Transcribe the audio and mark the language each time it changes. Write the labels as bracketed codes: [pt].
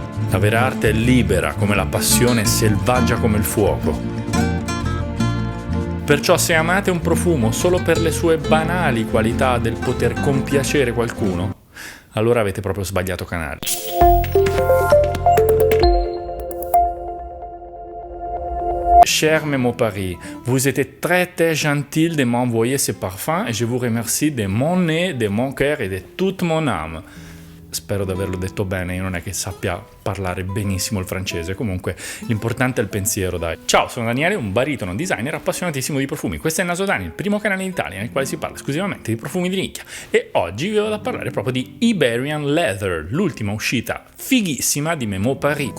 [it] La vera arte è libera come la passione e selvaggia come il fuoco. Perciò se amate un profumo solo per le sue banali qualità del poter compiacere qualcuno, allora avete proprio sbagliato canale. [fr] Cher Memo Paris, vous étiez très gentil de m'envoyer ce parfum et je vous remercie de mon nez, de mon cœur et de toute mon âme. [it] Spero di averlo detto bene, io non è che sappia parlare benissimo il francese, comunque l'importante è il pensiero, dai. Ciao, sono Daniele, un baritono designer appassionatissimo di profumi. Questo è Naso Dani, il primo canale in Italia nel quale si parla esclusivamente di profumi di nicchia. E oggi vi vado a parlare proprio di Iberian Leather, l'ultima uscita fighissima di Memo Paris.